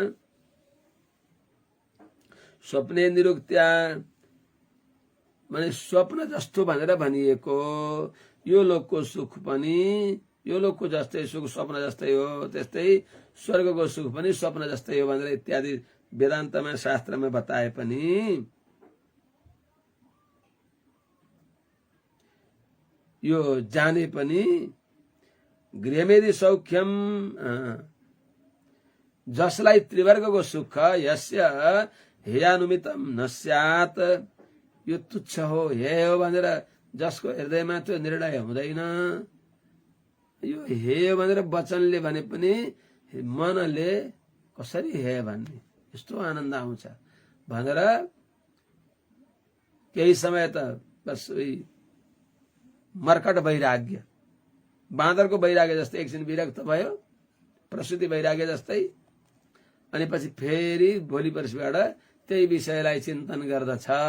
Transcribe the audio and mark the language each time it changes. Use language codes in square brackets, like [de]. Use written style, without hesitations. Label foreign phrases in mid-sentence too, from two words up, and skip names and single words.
[sa] स्वप्ने निरुक्त्या [ne] माने स्वप्न जस्तो भनेर भनिएको यो लोकको सुख पनि यो लोकको जस्तै सुख स्वप्न जस्तै हो, त्यस्तै स्वर्गको सुख पनि स्वप्न जस्तै हो भनेर इत्यादि वेदान्तमा शास्त्रमा बताए पनि यो जाने पनि [sa] गृहमेधि सौख्यम [ne] जसलाई त्रिवर्गको सुख [sa] यस्य हेयानुमितं न स्यात् [ne] यो तुच्छ हो, हे हो भनेर जसको हृदयमा त्यो निर्णय हुँदैन। यो हे भनेर वचनले भने पनि मनले कसरी हे भन्ने यस्तो आनन्द आउँछ भनेर केही समय त बस मर्कट वैराग्य, बाँदरको वैराग्य जस्तै एकछिन विरक्त भयो, प्रसुति वैराग्य जस्तै, अनि पछि फेरि भोलि पर्सिबाट त्यही विषयलाई चिन्तन गर्दछ